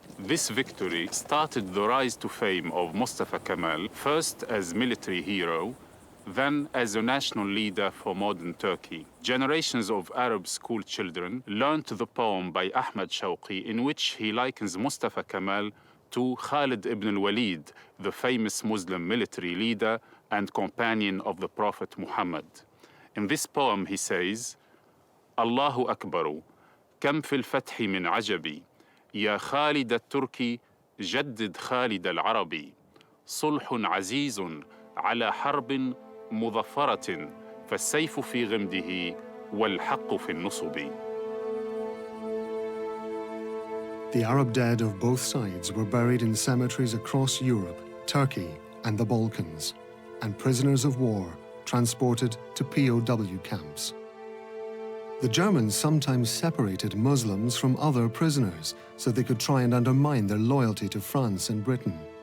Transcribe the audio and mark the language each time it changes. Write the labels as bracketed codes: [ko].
[en] This victory started the rise to fame of Mustafa Kemal, first as military hero, then as a national leader for modern Turkey. Generations of Arab school children learned the poem by Ahmad Shawqi in which he likens Mustafa Kemal to Khalid ibn al-Walid, the famous Muslim military leader and companion of the Prophet Muhammad. In this poem he says, [ar] Allahu Akbaru, kam fil fathi min ajabi, يا خالد التركي جدد خالد العربي صلح عزيز على حرب مظفرة فالسيف في غمده والحق في النصب. [en] The Arab dead of both sides were buried in cemeteries across Europe, Turkey, and the Balkans, and prisoners of war transported to POW camps. The Germans sometimes separated Muslims from other prisoners so they could try and undermine their loyalty to France and Britain.